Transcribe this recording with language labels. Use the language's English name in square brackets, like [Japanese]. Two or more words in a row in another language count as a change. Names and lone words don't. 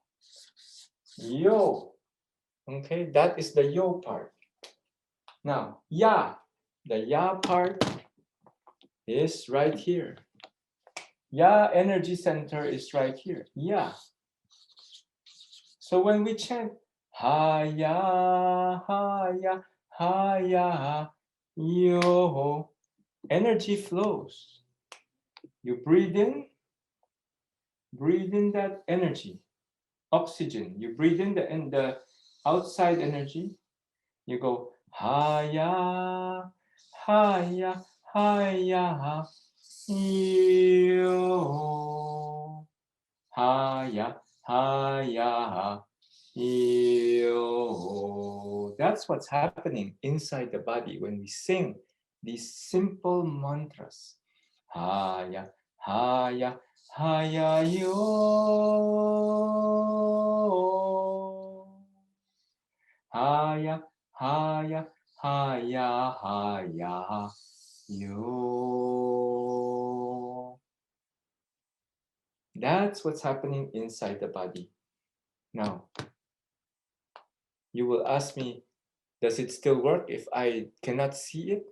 [English] Yo. Okay, that is the yo part. Now, ya. The ya part is right here. Ya energy center is right here. Ya. So when we chant ha ya yo, energy flows. You breathe in that energy, oxygen. You breathe in the outside energy. You go ha ya yo, ha ya yo. That's what's happening inside the body when we sing these simple mantras. Ha ya yo. Ha ya yo. That's what's happening inside the body. Now, you will ask me, does it still work if I cannot see it?